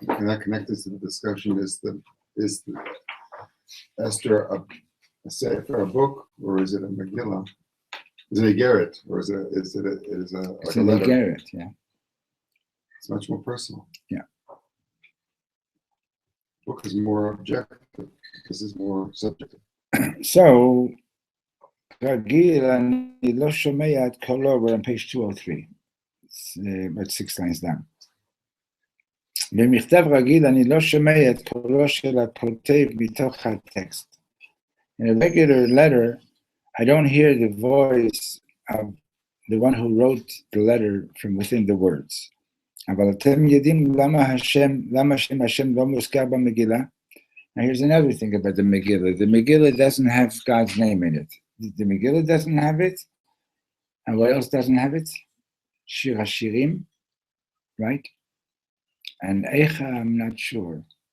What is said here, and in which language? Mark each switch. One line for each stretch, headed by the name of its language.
English: Can I connect this to the discussion? Is Esther a sefer, a book, or is it a Megillah? Is it a Garrett, or is it a It's like a a letter? Garrett, yeah. It's much more personal. Yeah. Book is more objective. This is more subjective. So,
Hebrew: רגיל, אני לא שומע את קולו,
English: we're on page 203. It's about 6 lines down.
Hebrew: במכתב רגיל, אני לא שומע את קולו של הכותב מתוך הטקסט.
English: In a regular letter, I don't hear the voice of the one who wrote the letter from within the words.
Hebrew: אבל אתם יודעים למה שם השם לא מוזכר במגילה?
English: Now here's another thing about the Megillah. The Megillah doesn't have God's name in it. The Megillah doesn't have it. And what else doesn't have it? Shir HaShirim, right? And Eicha, I'm not sure.